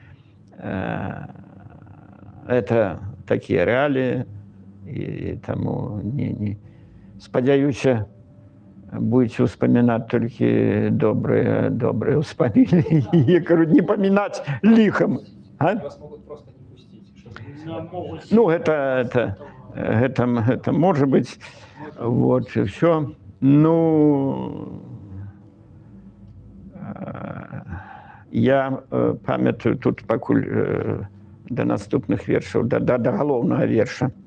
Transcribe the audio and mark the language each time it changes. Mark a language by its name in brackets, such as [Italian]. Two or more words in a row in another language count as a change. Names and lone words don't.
[Belarusian] Это такія рэаліі, і таму спадзяюся, будзеце ўспамінаць толькі добрыя ўспаміны, і, кажу, не памінаць ліхам. [Russian] Вас могут просто не пустить. [Belarusian] Ну, гэта можа быць. [Russian] Вот, і все. [Belarusian] Ну, я памятаю тут пакуль да наступных вершаў, да галоўнага верша.